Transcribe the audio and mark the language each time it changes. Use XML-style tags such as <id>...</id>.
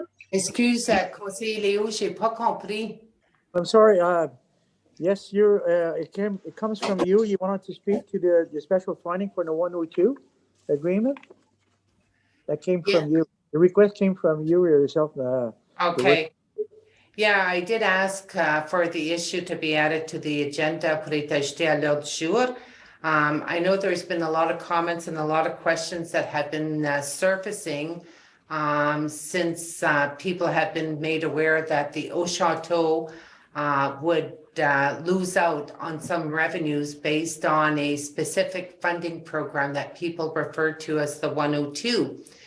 <fr>Excuse, conseiller Léo, j'ai pas compris.</fr> <en>I'm sorry. Yes, it comes from you. You wanted to speak to the special funding for the 102 agreement? That came from you. The request came from you yourself. Okay. Yeah, I did ask for the issue to be added to the agenda</en> <fr>pour être ajouté à l'ordre du jour.</fr> <en>I know there's been a lot of comments and a lot of questions that have been surfacing since people have been made aware that the Au Chateau would lose out on some revenues based on a specific funding program that people refer to as the 102.</en>